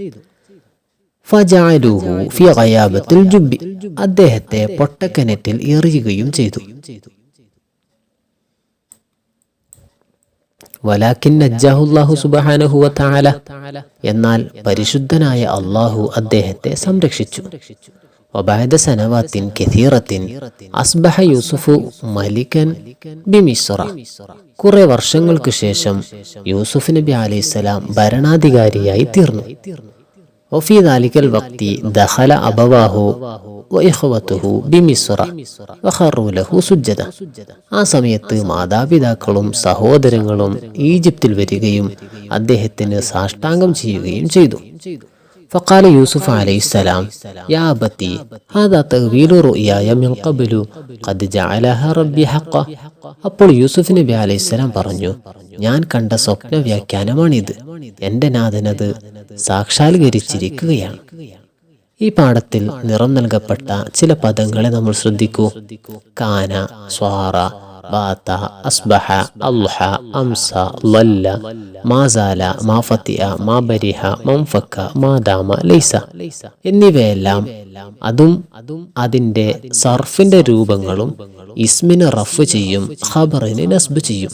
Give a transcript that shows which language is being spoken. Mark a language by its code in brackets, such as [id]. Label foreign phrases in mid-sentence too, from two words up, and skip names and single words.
[ar] فجعلوه في غيابة الجب. [ml] അദ്ദേഹത്തെ പൊട്ടക്കിണറ്റിൽ എറിയുകയും ചെയ്തു. [ar] ولكن نجاه الله سبحانه وتعالى. [ml] എന്നാൽ പരിശുദ്ധനായ അല്ലാഹു അദ്ദേഹത്തെ സംരക്ഷിച്ചു. [ar] وبعد سنوات كثيرة أصبح يوسف ملكا بمصر. [ml] കുറെ വർഷങ്ങൾക്ക് ശേഷം യൂസുഫ് നബി അലൈഹിസ്സലാം ഭരണാധികാരിയായി തീർന്നു. [ar] وفي ذلك الوقت دخل أبواه وإخوته بمصر وخروا له سجدا. [ml] ആ സമയത്ത് മാതാപിതാക്കളും സഹോദരങ്ങളും ഈജിപ്തിൽ വരികയും അദ്ദേഹത്തിന് സാഷ്ടാംഗം ചെയ്യുകയും ചെയ്തു. [ar] فقال يوسف عليه السلام يا أبتي هذا تأويل رؤياي من قبل قد جعلها ربي حقا. [ml] അപ്പോൾ യൂസുഫ് നബി അലൈഹിസ്സലാം പറഞ്ഞു, ഞാൻ കണ്ട സ്വപ്ന വ്യാഖ്യാനമാണിത്. എന്റെ നാഥനത് സാക്ഷാത്കരിച്ചിരിക്കുകയാണ്. ഈ പാഠത്തിൽ നിറം നൽകപ്പെട്ട ചില പദങ്ങളെ നമ്മൾ ശ്രദ്ധിക്കൂ. [ar] كان، صار، بات، أصبح، أضحى، أمسى، ظل، ما زال، ما فتئ، ما برح، ما انفك، ما دام، ليس [ml] എന്നിവയെല്ലാം അതും അതിന്റെ സർഫിന്റെ രൂപങ്ങളും ഇസ്മിന് റഫ് ചെയ്യും, ഖബറിന് നസ്ബ് ചെയ്യും.